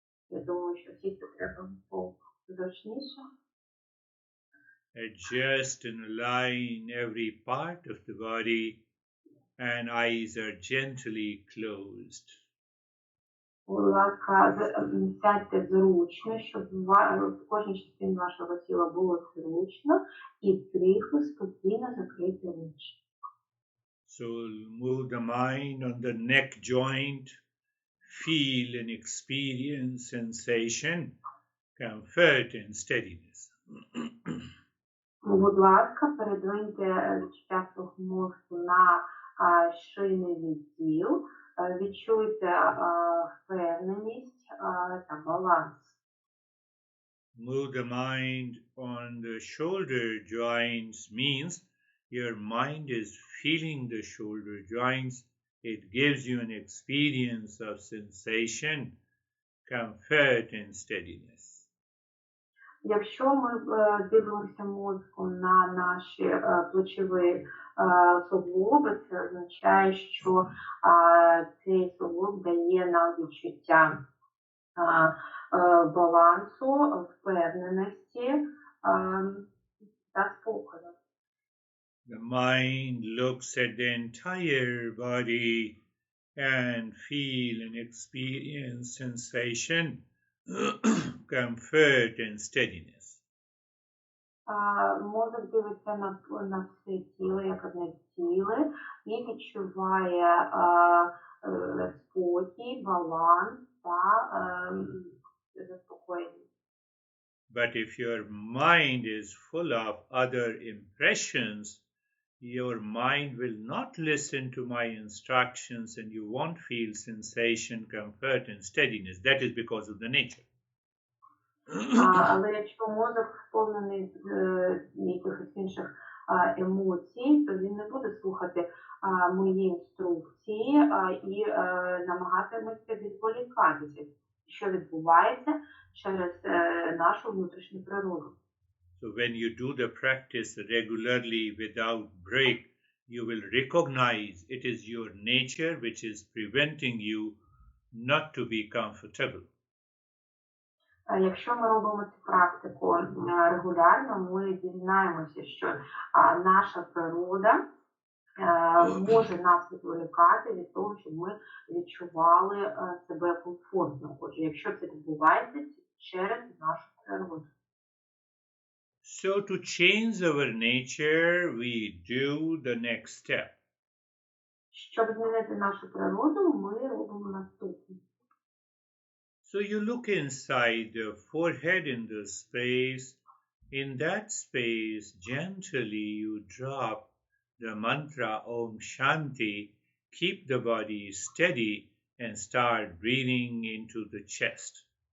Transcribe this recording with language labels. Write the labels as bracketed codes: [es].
[uk] Я думаю, що сісти треба позручніше. [en] Adjust and align every part of the body, and eyes are gently closed. [uk] Будь ласка, сядьте зручно, щоб в кожній частині вашого тіла було зручно, і тихо, спокійно закрийте очі. [en] So move the mind on the neck joint, feel and experience sensation, comfort and steadiness. [uk] Будь ласка, передвиньте відчуття свого мозку на шийний відділ, відчуйте впевненість та баланс. [en] Move the mind on the shoulder joints means your mind is feeling the shoulder joints. It gives you an experience of sensation, comfort and steadiness. [uk] Якщо ми дивимося мозком на наші плечові суглоби, це означає, що цей суглоб дає нам відчуття балансу, впевненості та спокою. [en] The mind looks at the entire body and feel and experience sensation, comfort and steadiness. [uk] Мозок дивиться на все тіло, як одне ціле, і відчуває спокій, баланс та заспокоєння. [en] But if your mind is full of other impressions, your mind will not listen to my instructions and you won't feel sensation, comfort and steadiness. That is because of the nature. [uk] Але якщо мозок сповнений якихось інших емоцій, то він не буде слухати мої інструкції і намагатиметься відволікатися, що відбувається через нашу внутрішню природу. [en] So when you do the practice regularly without break, you will recognize it is your nature which is preventing you not to be comfortable. [uk] Якщо ми робимо цю практику регулярно, ми дізнаємося, що наша природа може нас відволікати від того, щоб ми відчували себе комфортно. Отже, якщо це відбувається, це через нашу природу. [en] So to change our nature, we do the next step. [uk] Щоб змінити нашу природу, ми робимо наступне. [en] So you look inside the forehead in the space. In that space, gently you drop the mantra Om Shanti, keep the body steady, and start breathing into the chest.